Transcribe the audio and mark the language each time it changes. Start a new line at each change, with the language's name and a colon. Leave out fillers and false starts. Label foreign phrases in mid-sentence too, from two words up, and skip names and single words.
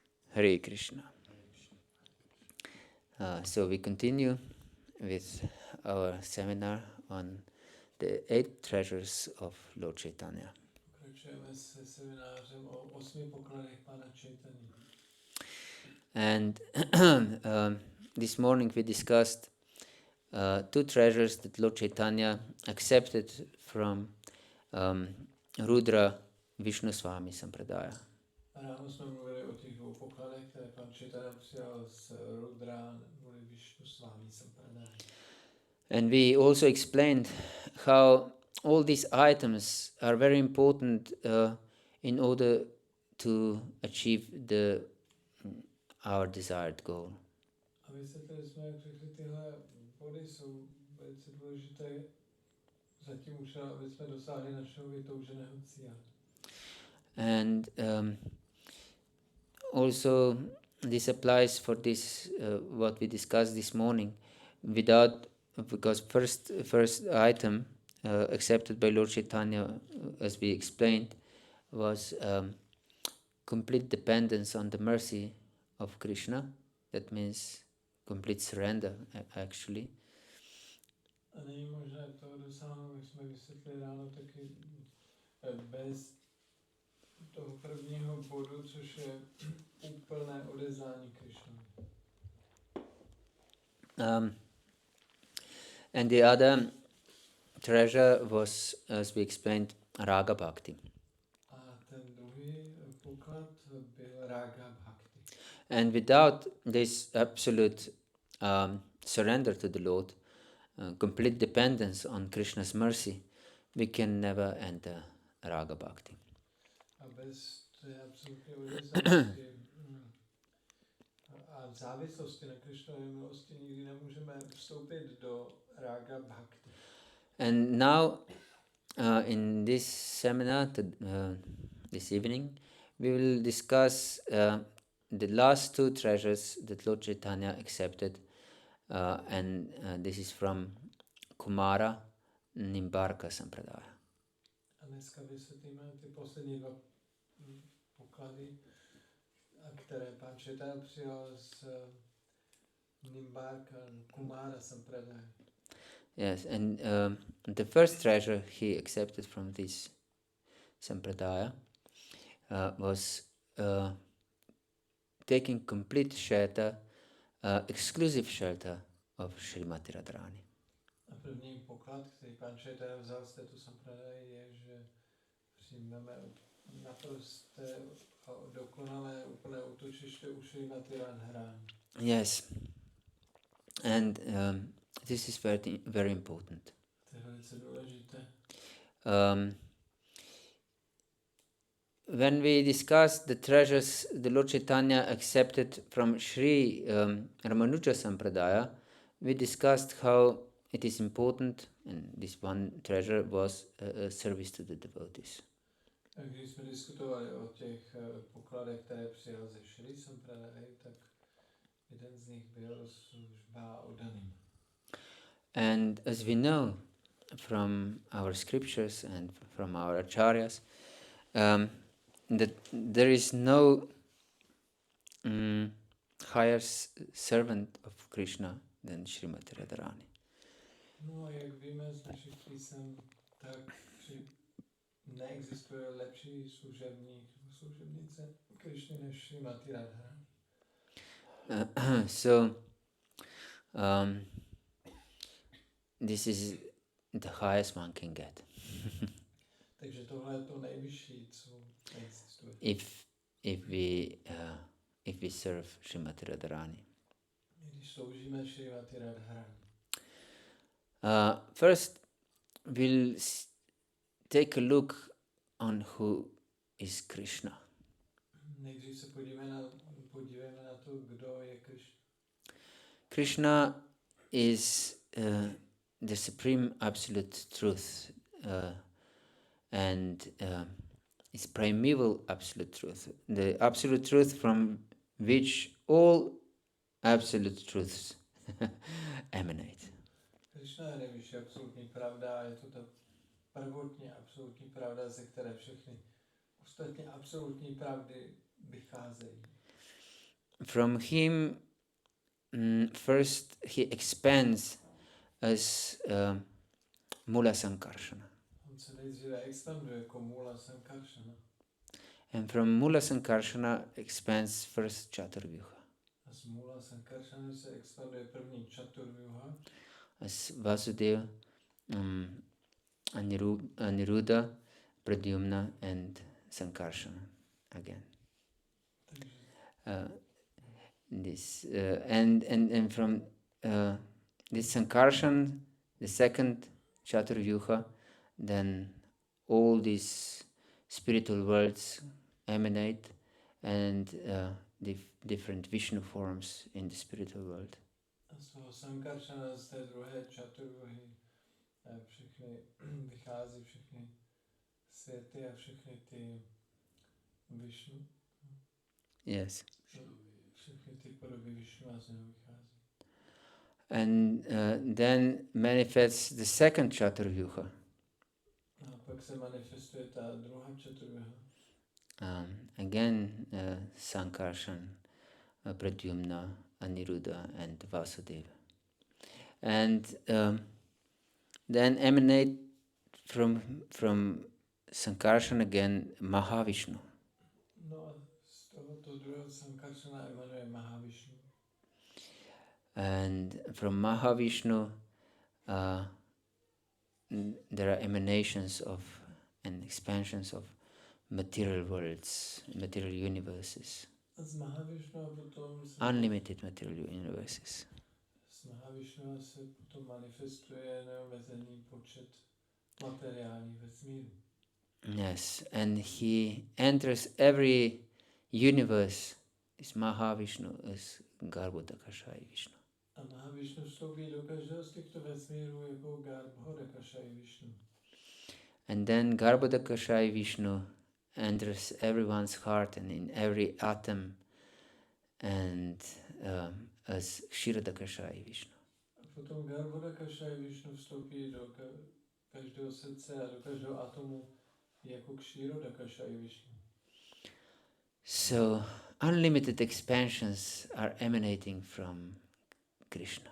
English: Hare Krishna. So we continue with our seminar on the 8 treasures of Lord Chaitanya.
Czech: Pokračujeme se seminářem o 8 pokladech Pána Chaitanya.
English: And this morning we discussed 2 treasures that Lord Chaitanya accepted from Rudra Vishnu Swami sampradaya.
Czech: Ráno jsme mluvili o těch 2 pokladech, které Pán Chaitanya přijal z Rudra neboli Vishnu Swami sampradaya.
English: And we also explained how all these items are very important in order to achieve our desired goal.
Czech: A vysvětlili jsme, jak všechny tyhle body jsou velice důležité za tím účelem, aby jsme dosáhli našeho vytouženého cíle.
English: And also this applies for this what we discussed this morning, because first item accepted by Lord Chaitanya, as we explained, was complete dependence on the mercy of Krishna. That means complete surrender, actually.
Czech: A není možné toho dosáhnout, jak jsme vysvětlili ráno, taky bez toho prvního bodu, což je úplné odevzdání Krishnovi.
English: And the other treasure was, as we explained, Raga Bhakti.
Czech: A ten druhý poklad byl Raga Bhakti.
English: And without this absolute surrender to the Lord, complete dependence on Krishna's mercy, we can never enter Raga Bhakti.
Czech: A bez té absolutní odevzdanosti a závislosti na Krishnově milosti nikdy nemůžeme vstoupit do Raga Bhakti.
English: And now, in this seminar, this evening, we will discuss the last 2 treasures that Lord Chaitanya accepted, and this is from Kumara-Nimbarka sampradaya.
Czech: A dneska vysvětlíme ty poslední 2 poklady, které Pán Chaitanya přijal z Nimbarka, Kumara sampradaya.
English: Yes, and the first treasure he accepted from this sampradaya was taking complete shelter, exclusive shelter of Srimati Radharani.
Czech: A první poklad, který Pán Chaitanya vzal z této sampradaje, je, že přijmeme naprosté a dokonalé úplné útočiště u Srimati Radharani.
English: Yes, and this is very, very important.
Czech: To je velice důležité.
English: When we discussed the treasures the Lord Chaitanya accepted from Sri Ramanuja Sampradaya, we discussed how it is important, and this one treasure was service to the devotees.
Czech: Když jsme diskutovali o těch pokladech, které přijal ze Sri Sampradaje, tak jeden z nich byl služba oddaným.
English: And as we know from our scriptures and from our acharyas, that there is no higher servant of Krishna than Srimati Radharani.
Czech: No a jak víme z našich písem, tak neexistuje lepší služebník nebo služebnice Krishny než Srimati Radharani.
English: So this is the highest one can get.
Czech: Takže tohle je to nejvyšší, co existuje.
English: If we serve Srimati Radharani.
Czech: Když sloužíme Srimati Radharani.
English: First, we'll take a look on who is Krishna.
Czech: Nejdřív se podívejme na to, kdo je Krishna.
English: Krishna is the supreme absolute truth, and is primeval absolute truth, the absolute truth from which all absolute truths emanate.
Czech: Krishna je nejvyšší absolutní pravda a je to ta prvotně absolutní pravda, ze které všechny ostatní absolutní pravdy vycházejí.
English: from him, first he expands as Mula Sankarshana.
Czech: On se nejdříve expanduje jako Mula Sankarshana.
English: And from Mula Sankarshana expands first Chaturvyuha.
Czech: A z Mula Sankarshana se expanduje první Chaturvyuha.
English: As Vasudeva, Aniruddha, Pradyumna and Sankarshana again. And from this Sankarshan, the second Chaturvyuha, then all these spiritual worlds emanate and different Vishnu forms in the spiritual world.
Czech: A z toho Sankarshana, z té druhé Chaturvyuhy, všechny vychází všechny světy a všechny ty Vishnu.
English: Yes.
Czech: Všechny ty podoby Vishnu a z něho vychází.
English: And then manifests the second Chaturvyuha.
Czech: A pak se manifestuje ta druhá Chaturvyuha.
English: Again, Sankarshan, Pradyumna, Aniruddha and Vasudeva. And then emanate from Sankarshan again Mahavishnu.
Czech: No a z tohoto druhého Sankarshana emanuje Mahavishnu.
English: And from Mahavishnu there are emanations of and expansions of material worlds, material universes.
Czech: Z Mahavishnu potom
English: Unlimited material universes.
Czech: z Mahavishnu se potom manifestuje neomezený počet materiálních vesmírů.
English: Yes, and he enters every universe is Mahavishnu, is Garbhodakashaya Vishnu.
Czech: A Mahavishnu vstoupí do každého z těchto vesmírů jako Garbhodakashaya Vishnu.
English: And then Garbhodakashaya Vishnu enters everyone's heart and in every atom and as Kshirodakashaya Vishnu.
Czech: A potom Garbhodakashaya Vishnu vstoupí do každého srdce a do každého atomu jako Kshirodakashaya Vishnu.
English: So unlimited expansions are emanating from Krishna.